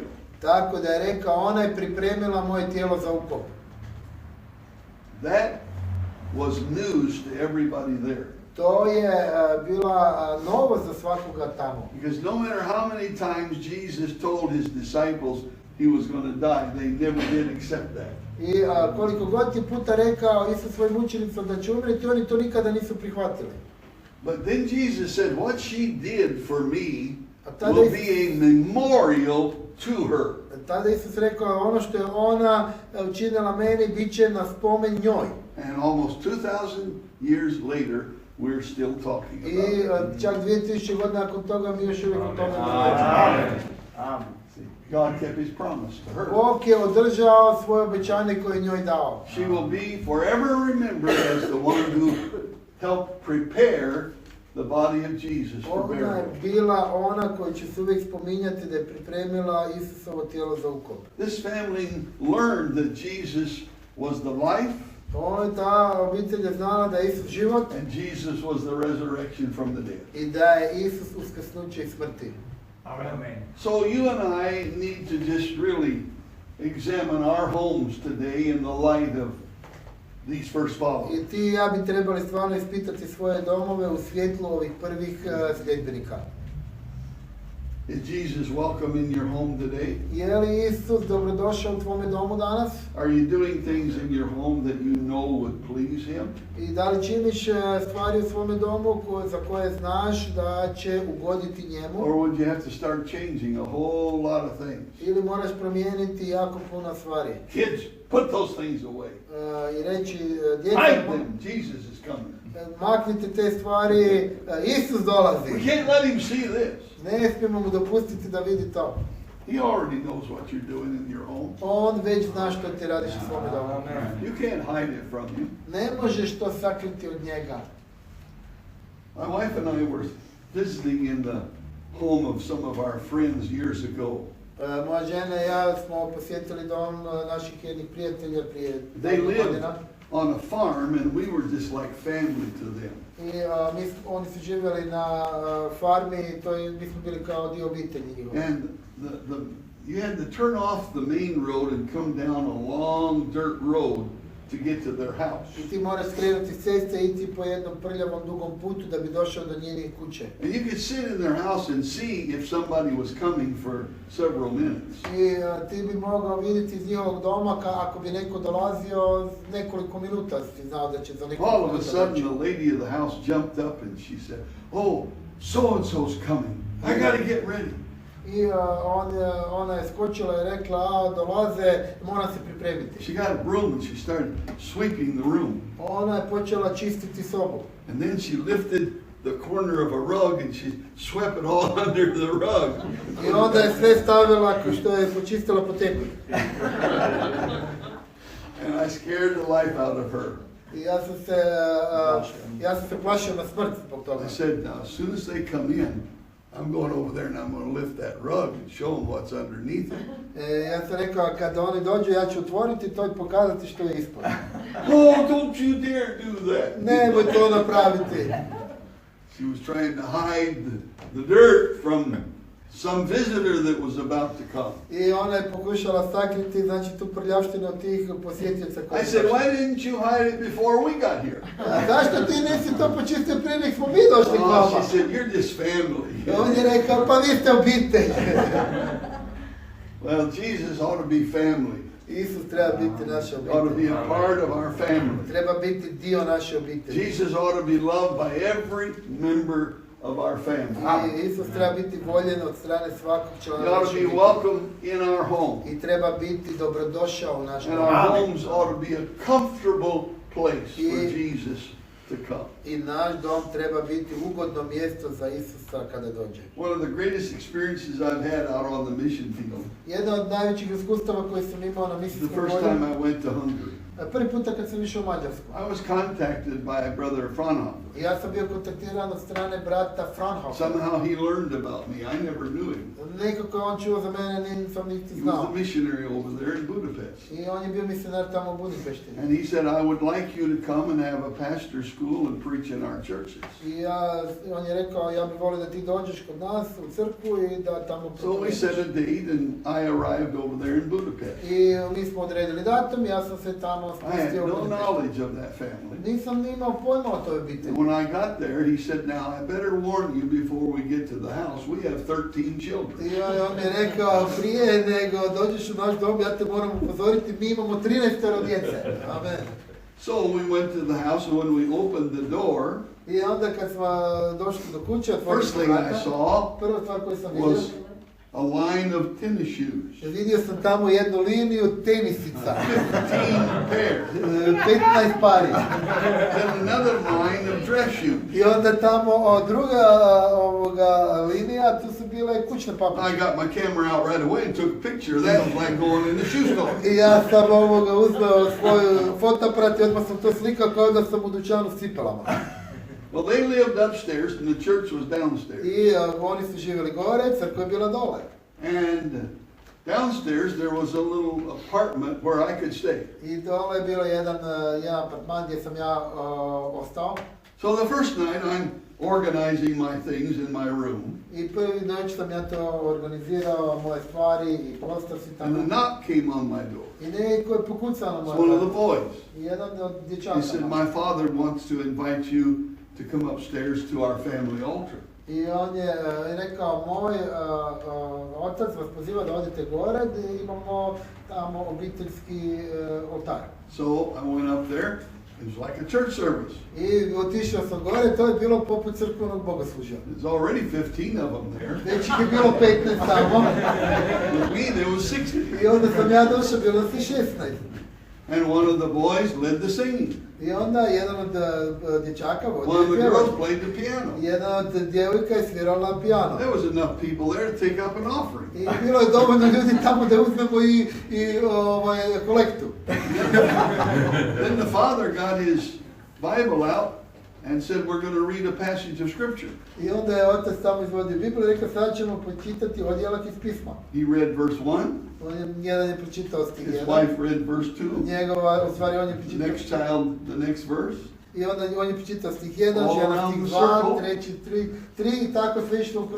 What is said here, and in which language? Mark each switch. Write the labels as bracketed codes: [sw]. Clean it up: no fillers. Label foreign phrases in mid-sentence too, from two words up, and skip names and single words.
[hr] tako da je rekao ona je pripremila moje tijelo za ukop. [en] That was news to everybody there. [hr] To je bila novost za svakoga tamo. [en] Because no matter how many times Jesus told his disciples he was going to die, they never did accept that. [hr] I koliko god je puta rekao Isus svojim učenicima da će umreti, oni to nikada nisu prihvatili. [en] But then Jesus said, what she did for me [hr] tada [en] will be a memorial to her. [hr] Tada Isus rekao ono što je ona učinila meni bit će na spomen njoj. [en] And almost 2,000 years later, we're still talking about it. [hr] I čak 2000 godina nakon toga mi još uvijek o tome [en] Amen. Amen. God kept his promise to her. [hr] Bog je održao svoje obećanje koje je njoj dao. [en] She will be forever remembered as the one who helped prepare the body of Jesus for [hr] Ona je [en] burial. [hr] bila ona koja će se uvijek spominjati da je pripremila Isusovo tijelo za ukop. [en] This family learned that Jesus was the life [hr] Ta obitelj je znala da je Isus život [en] and Jesus was the resurrection from the dead. [hr] i da je Isus uskrsnuće iz smrti. [en] Amen. So you and I need to just really examine our homes today in the light of these first followers. [hr] I ti i ja bi trebali stvarno ispitati svoje domove u svjetlu ovih prvih sljedbenika. [en] Is Jesus welcome in your home today? [hr] Je li Isus dobrodošao u tvome domu danas? [en] Are you doing things in your home that you know would please him? [hr] I da li činiš stvari u svome domu za koje znaš da će ugoditi njemu? [en] Or would you have to start changing a whole lot of things? [hr] Ili moraš promijeniti jako puno stvari? [en] Kids, put those things away. [hr] I reći [en] Hide [hr] djeca, [en] them. Jesus is coming. [hr] maknite te stvari, Isus dolazi. [en] We can't let him see this. [hr] Ne smijemo mu dopustiti da vidi to. [en] He already knows what you're doing in your home. [hr] On već zna što ti radiš u svome domu. [en] You can't hide it from him. [hr] Ne možeš to sakriti od njega. [en] My wife and I were visiting in the home of some of our friends years ago. [hr] Moja žena i ja smo posjetili dom naših jednih prijatelja prije [en] They lived [hr] godina. [en] on a farm and we were just like family to them. [hr] I oni su živjeli na farmi i mi smo bili kao dio obitelji njihove. [en] And you had to turn off the main road and come down a long dirt road to get to their house. [hr] I ti moraš skrenuti s ceste i ići po jednom prljavom dugom putu da bi došao do njenih kuće. [en] And you could sit in their house and see if somebody was coming for several minutes. [hr] I ti bi mogao vidjeti iz njihovog doma ako bi neko dolazio nekoliko minuta, si znao da će za nekoliko [en] All of a [hr] minuta [en] sudden [hr] doći. [en] the lady of the house jumped up and she said, "Oh, so-and-so's coming. I gotta get ready." [hr] I ona je skočila i rekla, dolaze, moram se pripremiti. [en] She got a broom and she started sweeping the room. [hr] Ona je počela čistiti sobu. [en] And then she lifted the corner of a rug and she swept it all under the rug. [hr] I onda je sve stavila ko što je počistila po tepih. [en] And I scared the life out of her. [hr] I ja sam se plašio na smrt zbog toga. [en] I said, now as soon as they come in, I'm going over there and I'm going to lift that rug and show them what's underneath it. [hr] Ja sam rekao, kada oni dođu, ja ću otvoriti to i pokazati što je ispod. [en] Oh, don't you dare do that. [hr] Nemoj to napraviti. [en] She was trying to hide the dirt from some visitor that was about to come. [hr] I ona je pokušala sakriti, znači, tu prljavštinu od tih posjetioca koji [en] I said, why didn't you hide it before we got here? [hr] Zašto ti nisi to počistio prije nek smo mi došli k [en] Oh, [hr] vama? [en] she said, you're just family. [hr] On je rekao, pa vi ste obitelj. [en] Well, Jesus ought to be family. [hr] Isus treba biti naša [en] Ought to be [hr] obitelj. [en] a part of our family. [hr] Treba biti dio naše obitelji. [en] Jesus ought to be loved by every member of our family. [hr] I Isus treba biti voljen od strane svakog [en] He [hr] člana [en] ought [hr] naše [en] to be [hr] obitelji. [en] welcome in our home. [hr] I treba biti dobrodošao u naš [en] And [hr] dom. [en] our homes ought to be a comfortable place for Jesus to come. [hr] I naš dom treba biti ugodno mjesto za Isusa kada dođe. [en] One of the greatest experiences I've had out on the mission field, [hr] Jedno od najvećih iskustava koje sam imao na [en] the [hr] misijskom [en] first [hr] polju, [en] time I went to Hungary. [hr] Prvi puta kad sam išao u Mađarsku. [en] I was contacted by Brother Fraunhofer. [hr] Ja sam bio kontaktiran od strane brata Fraunhofera. [en] Somehow he learned about me. I never knew him. [hr] Nekako on čuo za mene, nisam niti [en] He was [hr] znao. [en] a missionary over there in Budapest. [hr] I on je bio misionar tamo u Budimpešti. [en] And he said, I would like you to come and have a pastor school and preach in our churches. [hr] I on je rekao, ja bih volio da ti dođeš kod nas u crkvu i da tamo [en] So we set a date and I arrived over there in Budapest. [hr] I mi smo odredili datum, ja sam se tamo [en] I had [hr] spustio u [en] no [hr] Budimpešti. [en] knowledge of that family. [hr] Nisam ni imao pojma o toj obitelji. [en] And when I got there, he said, now I better warn you before we get to the house. We have 13 children. [hr] I on mi je rekao, prije nego dođeš u naš dom, ja te moram upozoriti, mi imamo 13 djece. [en] Amen. So we went to the house, and when we opened the door, [hr] I onda kad smo došli do kuće, [en] first thing I saw [hr] prva stvar koju sam vidio, [en] was a line of tennis shoes. [hr] vidio sam tamo jednu liniju tenisica. [en] 15 pairs. [hr] 15 pari. [en] Then another line of dress shoes. [hr] I onda tamo druga linija, tu su bile kućne [en] I [hr] papuče. [en] got my camera out right away and took a picture. That was like going in the shoe store. [hr] I ja sam uzmeo svoju fotoaparat i odmah sam to slikao kao da sam u dućanu s cipelama. [en] Well, they lived upstairs and the church was downstairs. [hr] I oni su živjeli gore, crkva je bila dole. [en] And downstairs there was a little apartment where I could stay. [hr] I dole je bilo jedan apartman gdje sam ja ostao. [en] So the first night I'm organizing my things in my room. [hr] I prvi noć sam ja to organizirao, moje stvari i prostor si [en] And a [hr] tamo. [en] knock came on my door. [hr] I neko je pokucao na [en] It's [hr] moje [en] one of the [hr] vrata. [en] boys. [hr] I jedan od [en] He [hr] dječaka. [en] said, my father wants to invite you to come upstairs to our family altar. [hr] I on je rekao, moj otac vas poziva da odete gore, da imamo tamo obiteljski oltar. [en] So I went up there. It was like a church service. [hr] I otišao sam gore, to je bilo poput crkvenog bogoslužja. [en] There's already 15 of them there. [hr] Već ih je bilo 15 tamo. [en] With me, there was 60. [hr] I onda sam ja došao, bilo si 16. [en] And one of the boys led the singing. [hr] I onda jedan od dječaka [en] One of [hr] vodio [en] the [hr] pjevanje. [en] girls played the piano. [hr] Jedna od djevojka je svirala pijano. [en] There was enough people there to take up an offering. [hr] I bilo je dovoljno ljudi tamo da uzmemo i kolektu. [en] Then the father got his Bible out and said, we're going to read a passage of scripture. [hr] I onda je otac tamo izvodio Bibliju i rekao, sad ćemo pročitati odjeljak iz pisma. [en] He read verse 1. [hr] Jedan je pročitao stih [en] His [hr] 1. [en] wife read verse 2. [hr] Njegova, u stvari on je pročitao. [en] Next child, the next verse. [hr] I onda on je pročitao stih 1, [en] All [hr] žena [en] around [hr] stih [en] the [hr] 2, [en] circle. [hr] treći 3 i tako sve išlo u krug.